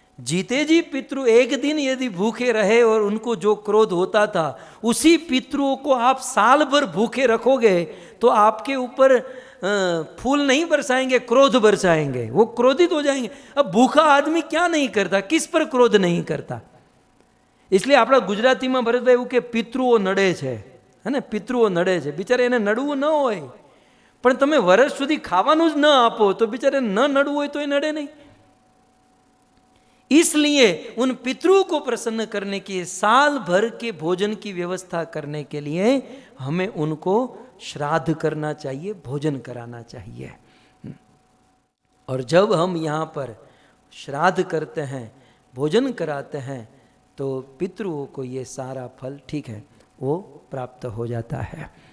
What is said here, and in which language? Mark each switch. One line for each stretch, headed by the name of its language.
Hindi: जीते जी पितृ एक दिन यदि भूखे रहे और उनको जो क्रोध होता था, उसी पितरों को आप साल भर भूखे रखोगे तो आपके ऊपर फूल नहीं बरसाएंगे, क्रोध बरसाएंगे, वो क्रोधित हो जाएंगे। अब भूखा आदमी क्या नहीं करता, किस पर क्रोध नहीं करता।
Gujarati: इसलिए આપણા ગુજરાતીમાં ભરતભાઈ એવું કે પિતૃઓ નડે છે, હે ને, પિતૃઓ નડે છે, બિચારે એને નડવું ન હોય, પણ તમે વર્ષ સુધી ખાવાનું જ ન આપો તો બિચારે ન નડવું હોય તો એ નડે નહીં।
Hindi: इसलिए उन पितरों को प्रसन्न करने के साल भर के भोजन की व्यवस्था करने के लिए हमें उनको श्राद्ध करना चाहिए, भोजन कराना चाहिए। और जब हम यहाँ पर श्राद्ध करते हैं, भोजन कराते हैं, तो पितरों को ये सारा फल, ठीक है, वो प्राप्त हो जाता है।